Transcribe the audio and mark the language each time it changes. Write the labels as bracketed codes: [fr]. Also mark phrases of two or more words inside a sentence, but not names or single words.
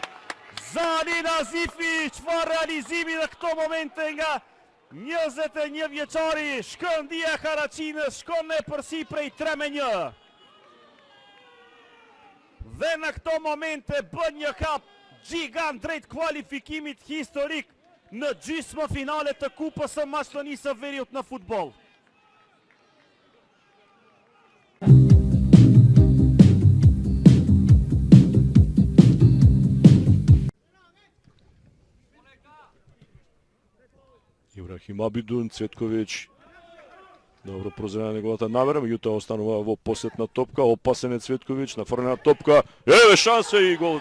[sq] Zani Nazifi, çfarë realizimi në këto momente nga 21 vjeçari, Shkëndija e Haraçinës shkon në përsi prej 3-1. Dhe në këto momente bën një kap gjigant drejt kualifikimit historik në gjysmëfinale të Kupës së Maqedonisë së Veriut në futboll. [mk] Ибрахим Абидун, Цветковиќ, добро прозрена неговата намера, меѓутоа останува во посетна топка, опасен е Цветковиќ, нафрлена топка, еве шанса и гол.